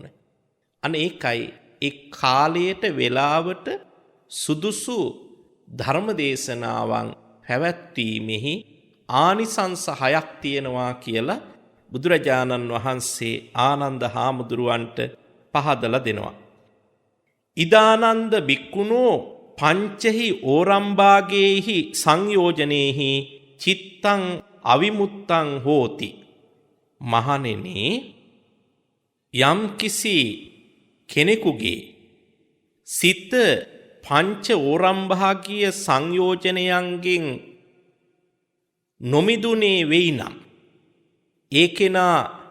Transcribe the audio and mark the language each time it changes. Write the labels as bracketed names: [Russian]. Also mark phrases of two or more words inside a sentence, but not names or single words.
[Sinhala] අනේ ඒකයි ඒ කාලයට වේලාවට සුදුසු ධර්මදේශනාවන් පැවැත්වීමෙහි ආනිසංස 6ක් තියෙනවා කියලා බුදුරජාණන් වහන්සේ ආනන්ද හාමුදුරුවන්ට පහදලා දෙනවා. [Pali] ඉදානන්ද බික්කුණෝ පංචහි ඕරම්භාගේහි සංයෝජනේහි චිත්තං අවිමුත්තං හෝති. [Sinhala] මහණෙනි, යම් කිසි කෙනෙකුගේ සිත පංච ඕරම්භාගීය සංයෝජනයන්ගෙන් නොමිදුනේ වෙයි නම් ඒ කෙනා